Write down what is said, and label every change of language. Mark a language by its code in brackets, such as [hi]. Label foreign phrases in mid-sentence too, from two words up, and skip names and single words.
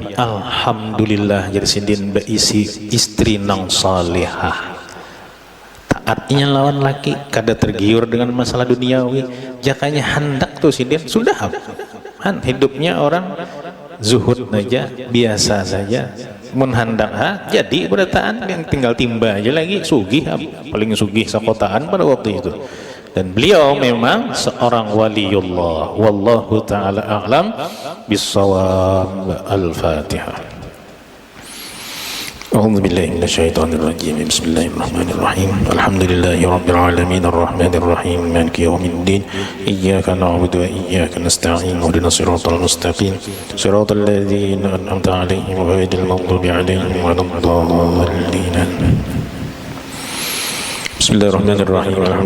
[bjn] Alhamdulillah jersidin beisi istri nang salihah, taatnya lawan laki, kada tergiur dengan masalah duniawi, jakanya hendak tuh sidin sudah hidupnya orang zuhud aja biasa saja. Mun hendak jadi berataan yang tinggal timba aja lagi sugih, paling sugih sakotaan pada waktu itu. [id] Dan beliau memang seorang waliullah. [ar] Wallahu ta'ala a'lam bissawab. Al-Fatihah. أعوذ بالله من الشيطان الرجيم بسم الله الرحمن الرحيم الحمد لله رب العالمين الرحمن الرحيم مالك يوم الدين إياك نعبد وإياك نستعين اهدنا الصراط المستقيم صراط الذين أنعمت عليهم غير المغضوب عليهم ولا الضالين بسم الله الرحمن الرحيم الحمد